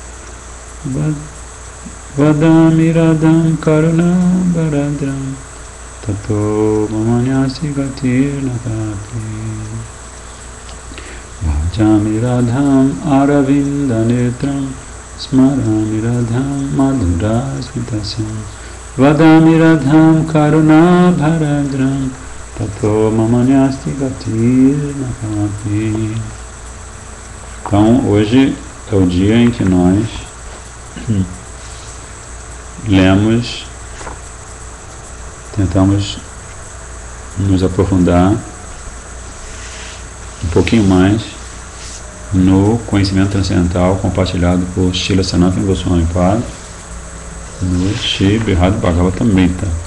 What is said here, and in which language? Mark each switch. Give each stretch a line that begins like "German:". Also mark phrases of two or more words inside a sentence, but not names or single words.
Sanskrit: Vadami Radham Karuna Baradram Tato Mamanyasi Gatir Nakati Bhajami Radham Aravinda Netram Smarami Radham Madhurasmitasyam Vadami Radham Karuna Baradram Tato Mamanyasi Gatir Nakati.
Portuguese: Então, hoje é o dia em que nós tentamos nos aprofundar um pouquinho mais no conhecimento transcendental compartilhado por Srila Sanatana Goswami Pada no Shri Brihad Bhagavatamrita.